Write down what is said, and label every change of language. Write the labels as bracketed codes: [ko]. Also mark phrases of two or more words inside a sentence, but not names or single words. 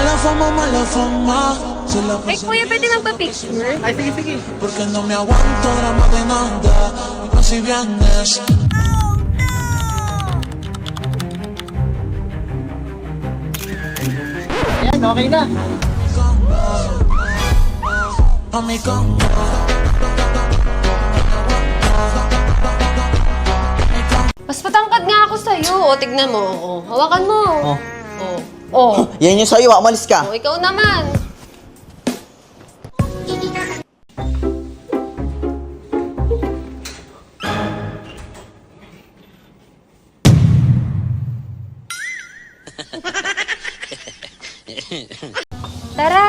[es] fama, mala fama. [tl] Ay, kuya, pwede magpa-picture? Ay, sige, sige. [es] Porque no me aguanto drama de nada. Así vienes. [tl] Ayan, okay na. [es] A mi cama. [tl] Mas patangkad nga ako sa'yo. O, tignan mo. O, hawakan mo. Oh. O. O. Yan yung sa'yo, umalis ka. O, ikaw naman. Tara.